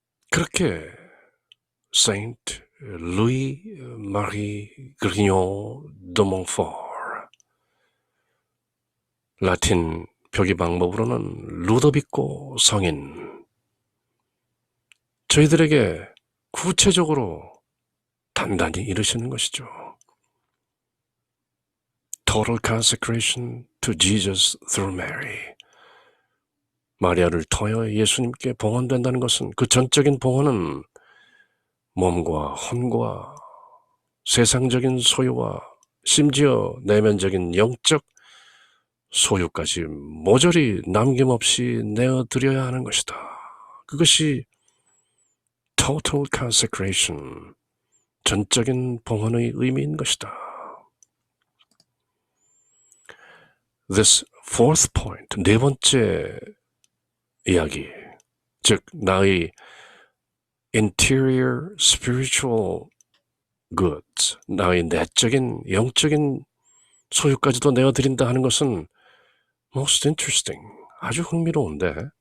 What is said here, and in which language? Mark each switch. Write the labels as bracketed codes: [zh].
[ko] 그렇게 Saint Louis Marie Grignon de Montfort, 라틴 표기 방법으로는 루도비코 성인, 저희들에게 구체적으로 단단히 이르시는 것이죠. [en] Total consecration to Jesus through Mary. [ko] 마리아를 통하여 예수님께 봉헌된다는 것은, 그 전적인 봉헌은 몸과 혼과 세상적인 소유와 심지어 내면적인 영적 소유까지 모조리 남김없이 내어드려야 하는 것이다. 그것이 [en] total consecration, [ko] 전적인 봉헌의 의미인 것이다. [en] This fourth point, [ko] 네 번째 이야기, 즉 나의 [en] interior spiritual goods, [ko] 나의 내적인 영적인 소유까지도 내어드린다 하는 것은 [en] most interesting, [ko] 아주 흥미로운데